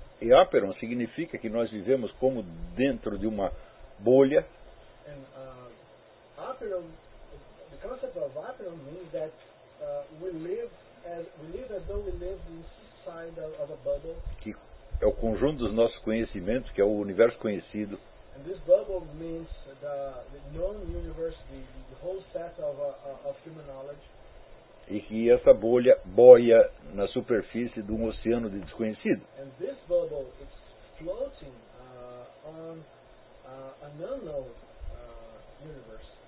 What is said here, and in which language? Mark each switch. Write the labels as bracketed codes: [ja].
[pt] E apeiron significa que nós vivemos como dentro de uma bolha. [en] And apeiron, the concept of apeiron means that we live as though we live inside of a bubble. [pt] Que é o conjunto dos nossos conhecimentos, que é o universo conhecido. [en] And this bubble means the known universe, the whole set of human knowledge. [pt] E que essa bolha boia na superfície de um oceano de desconhecido. [en] And this bubble is floating on an unknown universe.